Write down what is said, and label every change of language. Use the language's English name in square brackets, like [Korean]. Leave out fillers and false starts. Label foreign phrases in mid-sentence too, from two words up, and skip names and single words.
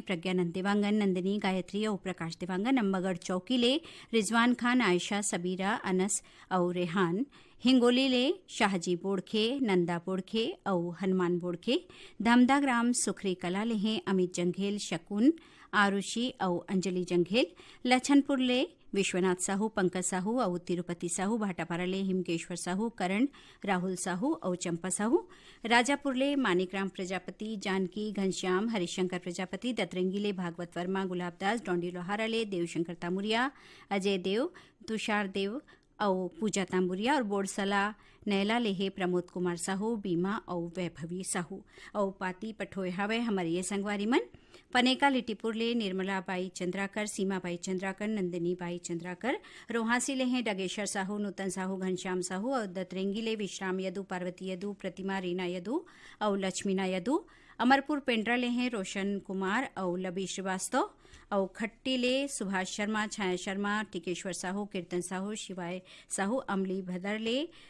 [Chhattisgarhi] प्रज्ञानंद देवांगन, नंदिनी, गायत्री और प्रकाश देवांगन, अम्बगढ़ चौकी ले रिजवान खान, आयशा, सबीरा, अनस और रेहान, हिंगोली ले शाहजी बोड़खे, नंदा बोड़खे और हनुमान बोड़खे, धमदा ग्राम सुखरी कला ले हैं अमित जंघेल, शकुन, आरुषि और अंजलि जंघेल, लछनपुर ले विश्वनाथ साहू, पंकज साहू और तिरुपति साहू, भाटापारा ले हिमकेश्वर साहू, करण, राहुल साहू और चंपा साहू, राजापुर ले मानिकराम प्रजापति, जानकी, घनश्याम, हरिशंकर प्रजापति, दतरंगी ले भागवत वर्मा, गुलाबदास, डोंडी लोहारा ले देवशंकर तामुरिया, अजय देव, तुषार देव और पूजा तांबुरिया और बोरसला नैला लेहे प्रमोद कुमार साहू, बीमा और वैभवी साहू और पाती पठोए हवे हमारे ये संगवारी मन पनेका लिटीपुर ले निर्मला बाई चंद्राकर, सीमा बाई चंद्राकर, नंदिनी बाई चंद्राकर, रोहासी ले हैं डगेश्वर साहू, नूतन साहू, घनश्याम साहू और दतरेंगी ले विश्राम यदु, पार्वती यदु, प्रतिमा, रीना यदु और लक्ष्मीना यदु, अमरपुर पेंड्रा ले हैं रोशन कुमार और लबी श्रीवास्तव और खट्टी ले सुभाष शर्मा, छाया शर्मा, टिकेश्वर साहू, कीर्तन साहू, शिवाय साहू, अमली भदर ले